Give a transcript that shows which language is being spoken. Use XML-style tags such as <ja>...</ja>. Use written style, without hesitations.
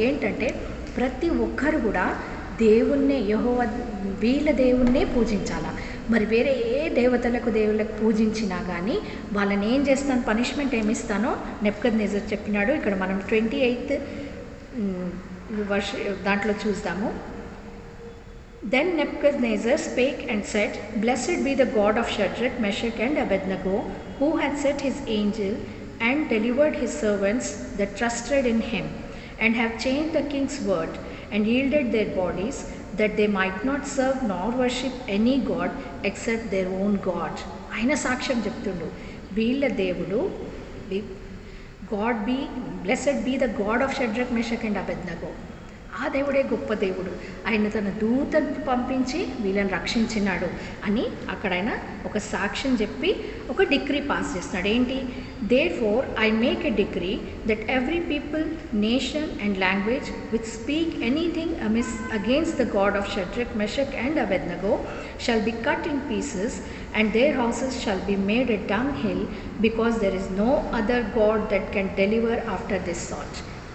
<te>ఏంటంటే ప్రతి ఒక్కరు కూడా దేవుణ్ణే, యెహోవా వీళ్ళ దేవుణ్ణే పూజించాలా. మరి వేరే ఏ దేవుళ్ళకు పూజించినా కానీ వాళ్ళని ఏం చేస్తాను, పనిష్మెంట్ ఏమిస్తానో నెబుకద్నెజర్ చెప్పినాడు. ఇక్కడ మనం 28th దాంట్లో చూద్దాము.</te> <en>Then Nebuchadnezzar spake and said, Blessed be the God of Shadrach, Meshach and Abednego, who had set his angel and delivered his servants that trusted in him, and have changed the king's word, and yielded their bodies, that they might not serve nor worship any god except their own God.</en> <te>ఆయన సాక్ష్యం చెప్తుండు, వీళ్ళ దేవుడు</te> <en>God be, blessed be the God of Shadrach, Meshach and Abednego.</en> <te>ఆ దేవుడే గొప్ప దేవుడు, ఆయన తన దూతను పంపించి వీళ్ళని రక్షించినాడు అని అక్కడ ఆయన ఒక సాక్ష్యం చెప్పి ఒక డిక్రీ పాస్ చేస్తున్నాడు. ఏంటి?</te> <en>Therefore I make a decree that every people, nation and language which speak anything amiss against the God of Shadrach, Meshach and Abednego shall be cut in pieces, and their houses shall be made a dunghill, because there is no other God that can deliver after this sort.</en>